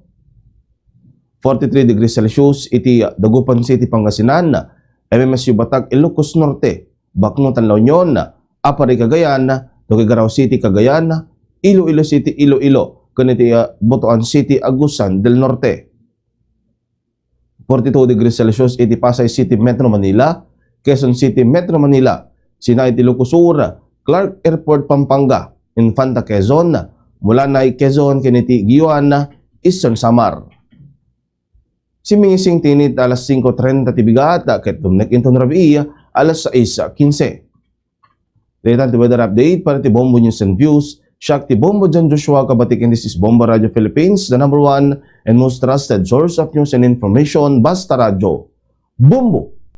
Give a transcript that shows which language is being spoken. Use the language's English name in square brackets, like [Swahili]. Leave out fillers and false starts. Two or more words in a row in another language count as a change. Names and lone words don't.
[Iloko] 43 [English] degrees Celsius [Iloko] iti Dagupan City, Pangasinan, MMSU Batak, Ilocos Norte, Bacnotan, La Union, Apari, Cagayan, Tuguegarao City, Cagayan, Iloilo City, Iloilo, kaniti Botoan City, Agusan del Norte. 42 degrees Celsius iti Pasay City, Metro Manila, Quezon City, Metro Manila, Sinay, Ilocos Sur, Clark Airport, Pampanga, Infanta, Quezon, Mulanay, Quezon, kaniti Giyuan, Eastern Samar. Simingising tinit alas 5:30 tibigat ket dumnek inton rabi alas 6:15. Daytan ti [English] weather update [Iloko] para ti Bombo News and Views. Siya ti [English] Bombo Jan Joshua Kabatik, and this is Bombo Radio Philippines, the #1 and most trusted source of news and information. [Iloko] Basta Radio Bombo.